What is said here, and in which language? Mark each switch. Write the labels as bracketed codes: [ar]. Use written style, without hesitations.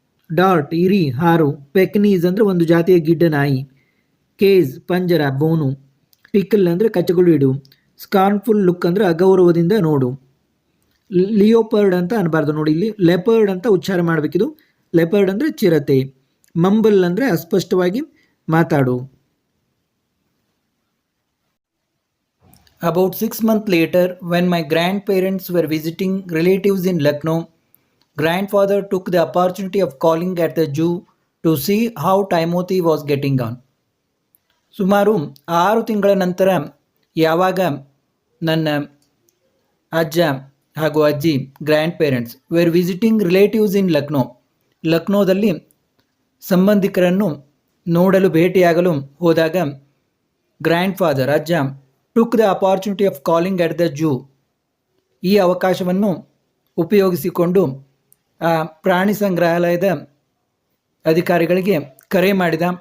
[kn] Dart ಇರಿ ಹಾರು, ಪೆಕ್ನೀಸ್ ಅಂದರೆ ಒಂದು ಜಾತಿಯ ಗಿಡ್ಡ ನಾಯಿ, ಕೇಜ್ ಪಂಜರ ಬೋನು, ಟಿಕಲ್ ಅಂದರೆ ಕಚ್ಚಗಳು ಇಡು, ಸ್ಕಾರ್ನ್ಫುಲ್ ಲುಕ್ ಅಂದರೆ ಅಗೌರವದಿಂದ ನೋಡು, ಲಿಯೋಪರ್ಡ್ ಅಂತ ಅನ್ಬಾರ್ದು ನೋಡಿ, ಇಲ್ಲಿ ಲೆಪರ್ಡ್ ಅಂತ ಉಚ್ಚಾರ ಮಾಡಬೇಕಿದು. ಲೆಪರ್ಡ್ ಅಂದರೆ ಚಿರತೆ, ಮಂಬಲ್ ಅಂದರೆ ಅಸ್ಪಷ್ಟವಾಗಿ ಮಾತಾಡು. [en] About 6 months later, when my grandparents were visiting relatives in Lucknow, grandfather took the opportunity of calling at the zoo to see how Timothy was getting on. [kn] ಸುಮಾರು 6 ತಿಂಗಳ ನಂತರ ಯಾವಾಗ ನನ್ನ ಅಜ್ಜ ಹಾಗೂ ಅಜ್ಜಿ [en] grand parents were visiting relatives in [kn] ಲಕ್ನೋದಲ್ಲಿ ಸಂಬಂಧಿಕರನ್ನು ನೋಡಲು ಭೇಟಿಯಾಗಲು ಹೋದಾಗ, ಗ್ರ್ಯಾಂಡ್ ಫಾದರ್ ಅಜ್ಜ [en] took the opportunity of calling at the zoo, [kn] ಈ ಅವಕಾಶವನ್ನು ಉಪಯೋಗಿಸಿಕೊಂಡು ಆ ಪ್ರಾಣಿ ಸಂಗ್ರಹಾಲಯದ ಅಧಿಕಾರಿಗಳಿಗೆ ಕರೆ ಮಾಡಿದ.